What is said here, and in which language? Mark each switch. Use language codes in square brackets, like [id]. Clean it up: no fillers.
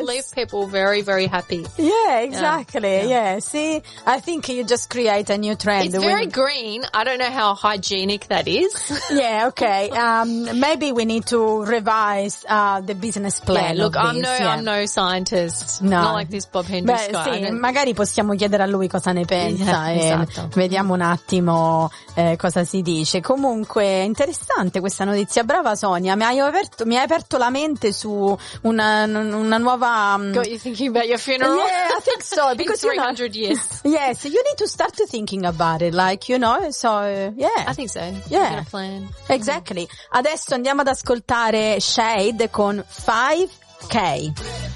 [en] know, you leave people very, very happy. Yeah, exactly. Yeah. See, I think you just create a new trend. It's very green. I don't know how hygienic that is. Yeah. Okay. Maybe we need to revise the business plan. Yeah, look, I'm no scientist. No, not like this Bob Hendricks guy. [it] Sì, magari possiamo chiedere a lui cosa ne pensa. Esatto. E vediamo un attimo cosa si dice. Comunque interessante questa notizia, brava Sonia, mi hai aperto la mente su una nuova. [en] Got you thinking about your funeral? Yeah, I think so, because in 300 you know, years. Yes, you need to start to thinking about it, like, you know, so yeah, I think so, yeah, plan. [it] Exactly. Adesso andiamo ad ascoltare Shade con 5K.